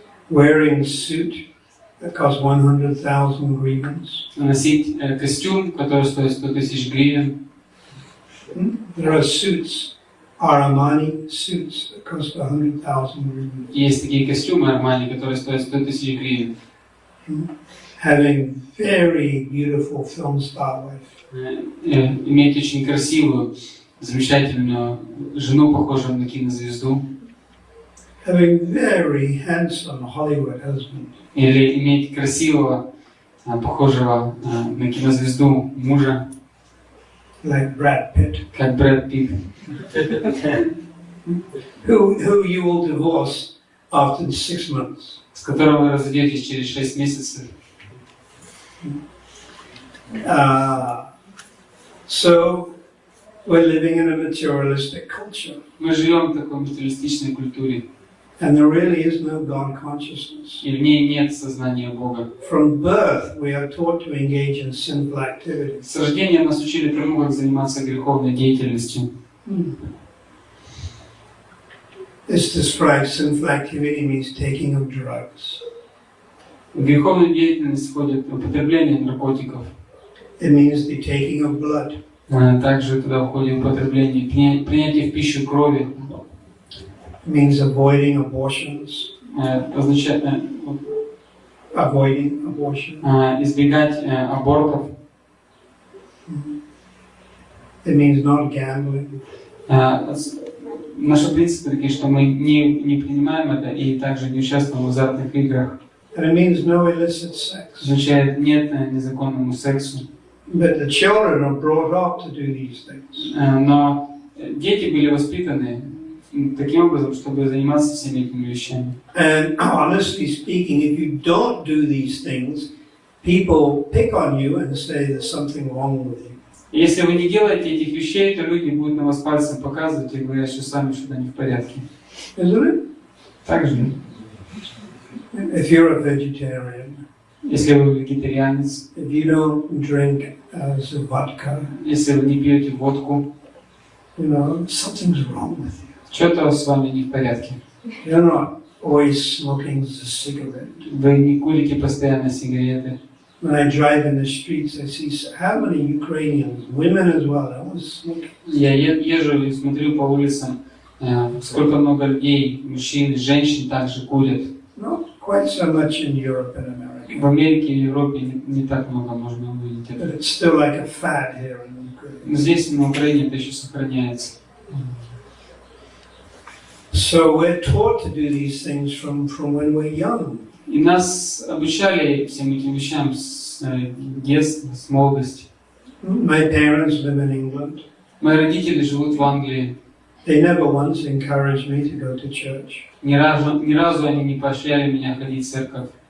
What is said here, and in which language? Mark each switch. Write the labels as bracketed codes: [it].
[en] Wearing a suit that costs 100,000 grievance. [ru] Носить костюм, который стоит 100 000 гривен. [en] There are suits Armani suits that cost 100,000 rupees. [ru] Есть такие костюмы Армани, которые стоят 100 тысяч гривен. [en] Having very beautiful film star wife. [ru] Иметь очень красивую, замечательную жену, похожую на кинозвезду. [en] Having very handsome Hollywood husband. [ru] Или иметь красивого, похожего на кинозвезду мужа. [en] Like Brad Pitt. [ru] Как Брэд Питт. [en] Who you will divorce after 6 months. [ru] С которым вы разойдетесь через 6 месяцев. [en] So we're living in a materialistic culture. [ru] Мы живем в такой материалистичной культуре. [en] And there really is no God consciousness. [ru] И в ней нет сознания Бога. [en] From birth, we are taught to engage in sinful activities. [ru] С рождения нас учили тому, как заниматься греховной деятельностью. [en] This describes sinful activity means taking of drugs. [ru] В греховную деятельность входит употребление наркотиков. [en] It means the taking of blood. [ru] Также туда входит употребление, принятие в пищу крови. [en] It means avoiding abortions. [ru] Означает [en] Avoiding abortion. [ru] Избегать абортов. [en] It means not gambling. [ru] Наши принципы такие, что мы не принимаем это и также не участвуем в азартных играх. [en] And it means no illicit sex. [ru] Означает нет незаконному сексу. [en] But the children are brought up to do these things. [ru] Но дети были воспитаны таким образом, чтобы заниматься всеми этими вещами. [en] And honestly speaking, if you don't do these things, people pick on you and say there's something wrong with you. [ru] Если вы не делаете этих вещей, то люди будут на вас пальцем показывать и говорят, что сами что-то не в порядке. [en] Isn't it? [ru] Так же. [en] If you're a vegetarian, [ru] Если вы вегетарианец, [en] if you don't drink vodka, [ru] если вы не пьете водку, [en] you know, something's wrong with you. [ru] что-то с вами не в порядке. [en] You're not always smoking a cigarette. [ru] Вы не курите постоянно сигареты. [en] When I drive in the streets, I see how many Ukrainians, women as well, that was smoking. [ru] Я езжу и смотрю по улицам, сколько много людей, мужчин, женщин также курят. [en] Not quite so much in Europe and America. [ru] В Америке и Европе не так много можно увидеть [en] But [ru] это. [en] it's still like a fad here in Ukraine. [ru] Но здесь, на Украине, это еще сохраняется. [en] So we're taught to do these things from when we're young. [ru] И нас обучали всем этим вещам с детства, с молодости. [en] My parents live in England. [ru] Мои родители живут в Англии. [en] They never once encouraged me to go to church. [ru] Ни разу они не поощряли меня ходить в церковь.